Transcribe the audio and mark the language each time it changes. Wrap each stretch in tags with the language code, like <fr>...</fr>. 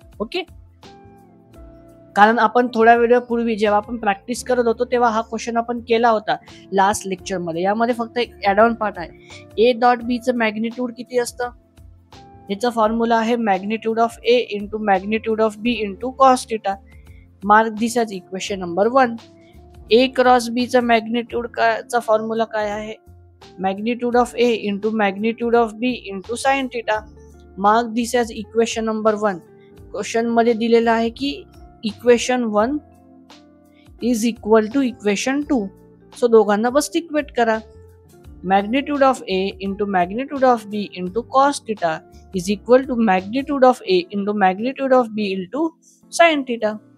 <mr>Okay, कारण आपण थोड्या वेळापूर्वी जेव्हा आपण प्रॅक्टिस करत होतो तेव्हा हा क्वेश्चन आपण केला होता लास्ट लेक्चर मध्ये. यामध्ये फक्त एक ऍड ऑन पार्ट आहे. ए डॉट बीचं मॅग्निट्यूड किती असतं, याचा फॉर्म्युला आहे</mr> <en>Magnitude of A into magnitude of B into cos theta. Mark this as equation number 1.</en> <mr>A cross बीचा मॅग्निट्यूड चा फॉर्म्युला काय आहे,</mr> <en>Magnitude of A into magnitude of B into sine theta. Mark this as equation number 1.</en> <mr>Question मध्ये दिलेलं आहे की</mr> <en>Equation 1 is equal to equation 2.</en> <mr>So दोघांना बस equate करा.</mr> <en>Magnitude of A into magnitude of B into cos theta is equal to magnitude of A into magnitude of B into sine theta.</en>